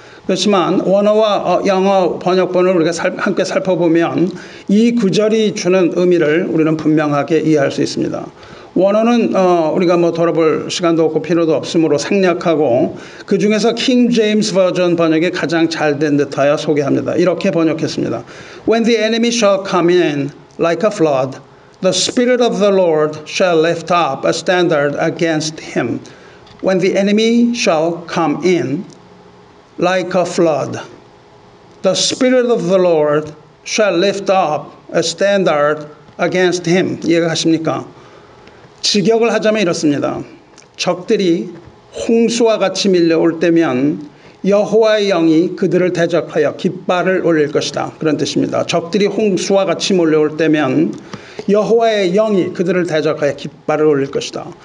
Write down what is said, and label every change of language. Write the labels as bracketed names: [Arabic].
[Korean] 그렇지만 원어와 영어 번역본을 우리가 함께 살펴보면 이 구절이 주는 의미를 우리는 분명하게 이해할 수 있습니다. 원어는 우리가 돌아볼 시간도 없고 필요도 없으므로 생략하고 그 중에서 킹 제임스 버전 번역이 가장 잘된 듯하여 소개합니다. 이렇게 번역했습니다. [English] When the enemy shall come in like a flood, the Spirit of the Lord shall lift up a standard against him. When the enemy shall come in like a flood, the Spirit of the Lord shall lift up a standard against him. [Korean] 이해가 가십니까? 직역을 하자면 이렇습니다. 적들이 홍수와 같이 밀려올 때면 여호와의 영이 그들을 대적하여 깃발을 올릴 것이다. 그런 뜻입니다. 적들이 홍수와 같이 몰려올 때면 여호와의 영이 그들을 대적하여 깃발을 올릴 것이다.